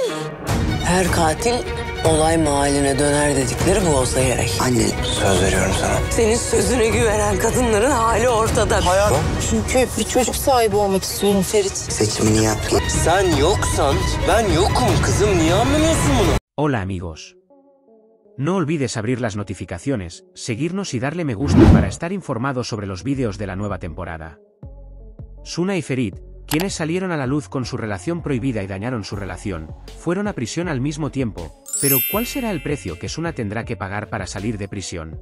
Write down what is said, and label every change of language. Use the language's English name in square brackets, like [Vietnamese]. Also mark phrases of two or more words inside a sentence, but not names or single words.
[Turkish] Her katil olay mahalline döner dedikleri bu olsa gerek. Anne söz veriyorum sana. Senin sözüne güvenen kadınların hali ortada. Hayat. Çünkü bir çocuk sahibi olmak istiyorum Ferit. Seçimini yap. Sen yoksan ben yokum kızım. Niye anlamıyorsun bunu? [Spanish] Hola amigos. No olvides abrir las notificaciones, seguirnos y darle me gusta para estar informado sobre los vídeos de la nueva temporada. Suna y Ferit, quienes salieron a la luz con su relación prohibida y dañaron su relación, fueron a prisión al mismo tiempo, pero ¿cuál será el precio que Suna tendrá que pagar para salir de prisión?